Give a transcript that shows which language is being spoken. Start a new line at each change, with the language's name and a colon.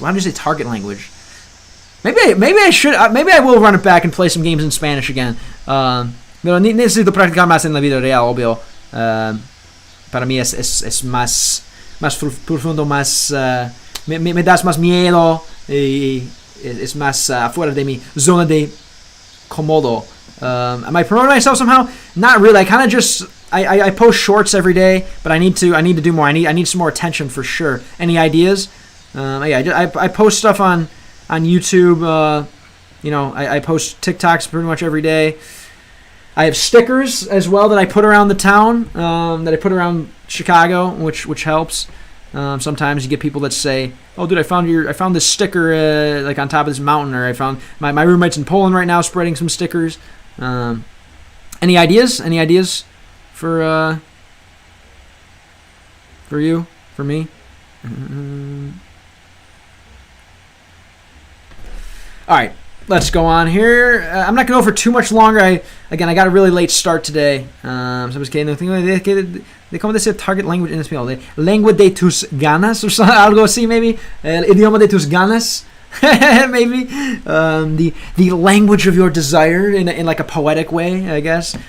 English: Why don't you say target language? Maybe I should. Maybe I will run it back and play some games in Spanish again.
Spanish: Pero necesito practicar más en la vida real, obvio. Para mí es más profundo, más... me das más miedo y es más fuera de mi zona de cómodo.
English: Am I promoting myself somehow? Not really. I kind of just... I post shorts every day, but I need to do more. I need some more attention for sure. Any ideas? I post stuff on YouTube. I post TikToks pretty much every day. I have stickers as well that I put around the town, that I put around Chicago, which helps. Sometimes you get people that say, "Oh, dude, I found this sticker like on top of this mountain," or I found my roommate's in Poland right now spreading some stickers. Any ideas? Any ideas for you, for me? All right. Let's go on here. I'm not going to go for too much longer. I got a really late start today.
Spanish: Sabes que no tengo idea de cómo decir target language en español. De lengua de tus ganas,
English: or something,
Spanish: algo así, maybe. El idioma de tus ganas, maybe.
English: The language of your desire in like a poetic way, I guess.